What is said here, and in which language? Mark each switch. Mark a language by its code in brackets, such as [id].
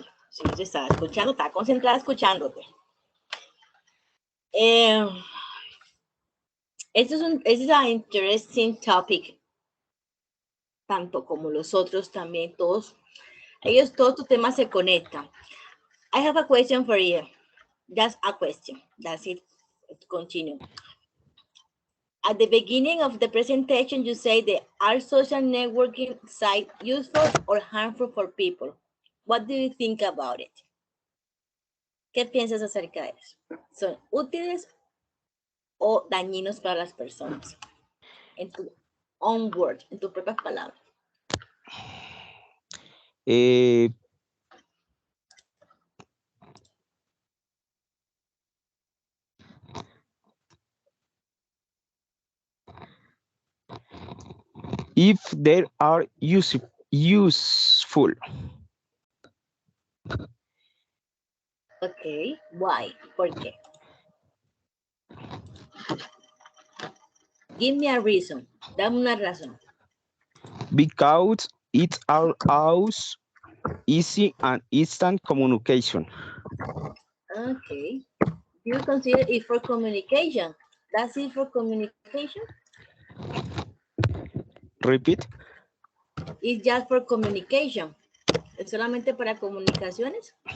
[es] Sí, te estaba escuchando, estaba concentrada escuchándote. Este es un [en] interesting topic, [es] tanto como los otros también, todos tus temas se conectan. [en] I have a question for you. Just a question. That's it. Let's continue. At the beginning of the presentation, you say are social networking sites useful or harmful for people? What do you think about it? [es] ¿Qué piensas acerca de eso? ¿Son útiles o dañinos para las personas? En tu [en] own word, [es] en tus propias palabras. [en] If they are useful. Ok, why? [es] ¿Por qué? [en] Give me a reason. [es] Dame una razón. [en] Because it allows easy and instant communication. Okay. You consider it for communication. That's it for communication? Repeat. It's just for communication. [es] ¿Es solamente para comunicaciones?